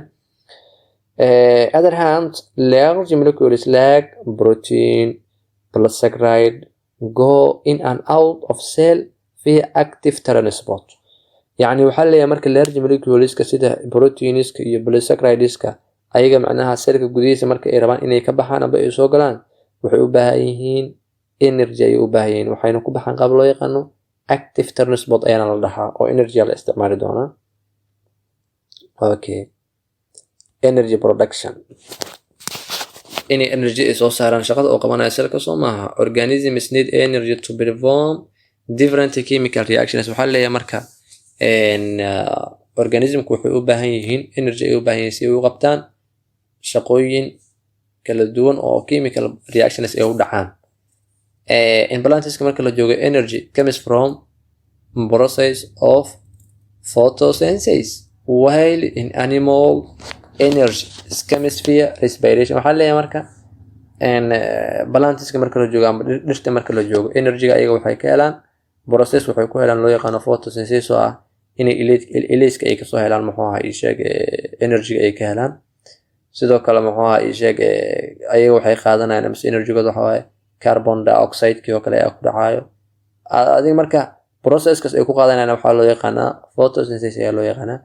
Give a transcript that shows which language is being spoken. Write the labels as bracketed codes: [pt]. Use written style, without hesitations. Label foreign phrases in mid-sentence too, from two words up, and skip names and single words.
[en] Other hand, large molecules like protein, polysaccharide go in and out of cell via active transport. [so] يعني waxaa leeyahay marka large moleculeska sida proteinska iyo polysaccharideska ayaga macnaha cellka gudihiisa marka ay rabaan inay ka baxaan aba ay soo galaan waxay u baahan yihiin energy ay u baahan yihiin waxayna ku baxaan qaab loo yaqaano [en] active transport [so] ayaana la dhahaa oo energy la isticmaali doonaa. Okay, [en] energy production [so] inay energy ay soo saaraan shaqada oo qabanaya cellka soo maaha. [en] Organisms need energy to perform different chemical reactions. [so] waxaa leeyahay marka organismku waxay u baahan yihiin energy ay u baahan yihiin si ay u qabtaan shaqooyin kala duwan oo [en] chemical reactions [so] ay u dhacaan. [en] In [so] plantiska marka la joogo [en] energy comes from process of photosynthesis while in animal energy comes via respiration. [so] waxaa leeyahay marka plantiska marka la joogo ama dhirta marka la joogo energy-ga ayaga waxay ka helaan process waxay ku helaan loo yaqaano photosynthesis oo ah inay ilayska ay kasoo helaan muxuu ahaa ii sheeg energy-ga ay ka helaan. sidoo kale muxuu ahaa ii sheeg ayaga waxay qaadanayaan ama energy-gooda waxa waaye carbon dioxide-kii oo kale ayaa ku dhacayo adiga marka process-kaas ay ku qaadanayaan waxaa loo yaqaanaa photosynthesis ayaa loo yaqaanaa.